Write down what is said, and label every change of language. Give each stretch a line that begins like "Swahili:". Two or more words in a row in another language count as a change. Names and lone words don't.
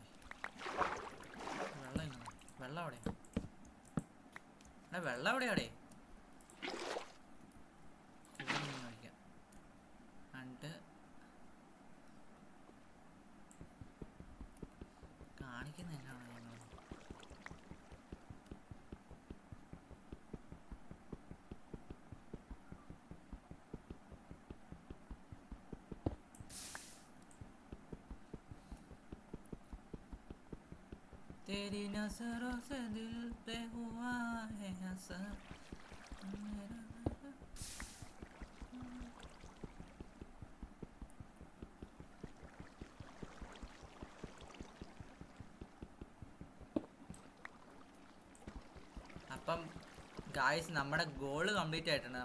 Malayalam: വെള്ളം ഇങ്ങനെ വെള്ളം അവിടെ വെള്ളം എവിടെയാടേ? ഇവിടെ നിന്ന് കഴിക്കാം. എന്നിട്ട് കാണിക്കുന്ന എന്നാണോ ഞങ്ങൾ?
Hindi: तेरी नजरों से दिल पे हुआ है असर मेरा.
Malayalam: അപ്പം ഗായ്സ് നമ്മുടെ
English: goal complete
Malayalam: ആയിട്ടുണ്ട്.